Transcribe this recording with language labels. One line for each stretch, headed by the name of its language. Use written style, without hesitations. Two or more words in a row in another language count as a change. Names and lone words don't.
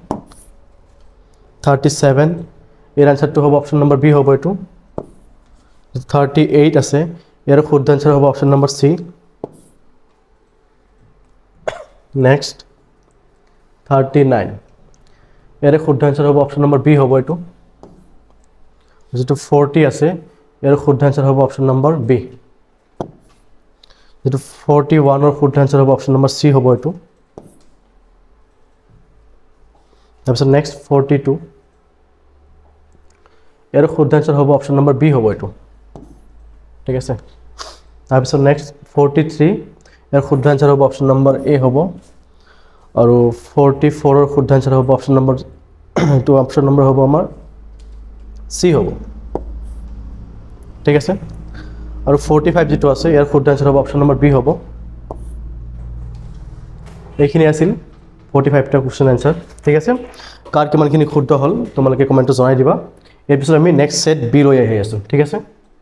Bangla: 37 এর আনসারটো হবে
English: option number B
Bangla: হবে এটো 38 আছে এর শুদ্ধ আনসার হবে
English: option number C
Bangla: নেক্সট 39 এর শুদ্ধ আনসার হবে
English: option number B
Bangla: হবে এটো যেটো 40 আছে এর শুদ্ধ আনসার হবে
English: option number B
Bangla: যেটো 41 এর শুদ্ধ আনসার হবে
English: option number C
Bangla: হবে এটো তারপর নেক্সট 42 এর শুদ্ধ আনসার হবে
English: option number B
Bangla: হবে এটো ঠিক আছে তাৰপিছত নেক্সট 43 এর শুদ্ধ আনসার হবে
English: option number A
Bangla: হবে আর 44 এর শুদ্ধ আনসার হবে
English: option number
Bangla: তো
English: option number
Bangla: হবে আমার সি হবে ঠিক আছে আর 45 যেটো আছে এর শুদ্ধ আনসার হবে
English: option number B
Bangla: হবে
Assamese: এইখিনি আছিল 45 টা
English: question answer
Assamese: ঠিক আছে কার কিমানখিনি শুদ্ধ হল তোমালোকে কমেন্টত জনাই দিবা এর পিছত আমি
English: next set B
Assamese: লৈ আহি আছো ঠিক আছে